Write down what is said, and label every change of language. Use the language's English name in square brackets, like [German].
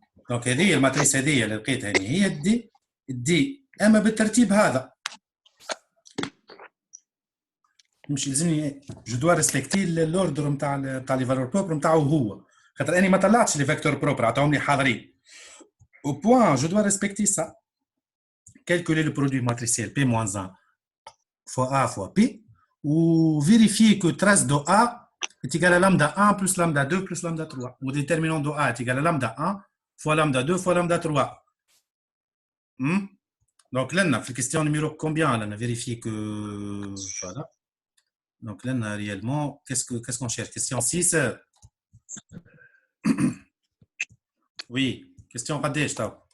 [Arabic] دونك هذه الماتريس هذه اللي لقيتها هي الدي اما بالترتيب هذا مش لازمني جو دوا ريسبكتي الاوردر نتاع لي فالور بروبر نتاعو هو خاطر اني ما طلعتش لي فيكتور بروبر عطاهم لي حاضرين. [French] au point je dois respecter ça. Calculer le produit matriciel P-1 fois A fois P ou vérifier que trace de A est égale à lambda 1 plus lambda 2 plus lambda 3 ou déterminant de A est égal à lambda 1 fois lambda 2 fois lambda 3. Donc là, la question numéro combien on a vérifié que voilà. Donc là, réellement, qu'est-ce qu'on cherche? Question 6. Oui, question [Arabic] قداش تو؟